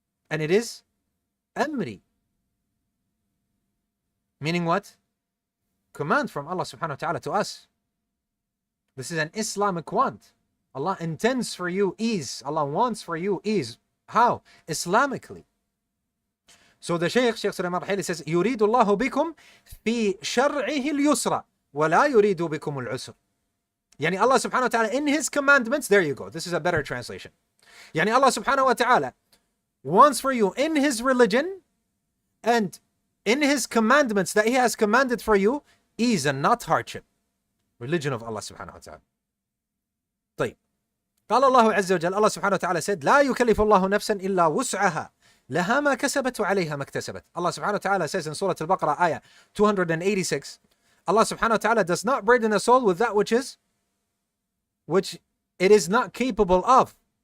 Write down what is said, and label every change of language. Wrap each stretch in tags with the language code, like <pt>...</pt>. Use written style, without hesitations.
<en>And it is amri. Meaning what? Command from Allah subhanahu wa ta'ala to us. This is an Islamic want. Allah intends for you ease. Allah wants for you ease. How? Islamically. So the Shaykh Sulayma al-Ruhaili says,</en> <ar>يُرِيدُ اللَّهُ بِكُمْ فِي شَرْعِهِ الْيُسْرَ وَلَا يُرِيدُ بِكُمُ الْعُسْرَ.</ar> <en>Yani Allah subhanahu wa ta'ala in His commandments, there you go. This is a better translation. Yani Allah subhanahu wa ta'ala wants for you in His religion and in His commandments that He has commanded for you, ease and not hardship. Religion of Allah subhanahu wa ta'ala. طيب.</en> <ar>قال الله عز وجل,</ar> <en>Allah subhanahu wa ta'ala said,</en> <ar>لا يكلف الله نفسا إلا وسعها لها ما كسبت وعليها ما اكتسبت.</ar> <en>Allah subhanahu wa ta'ala says in Surah Al-Baqarah, ayah 286, Allah subhanahu wa ta'ala does not burden a soul with that which it is not capable of.</en>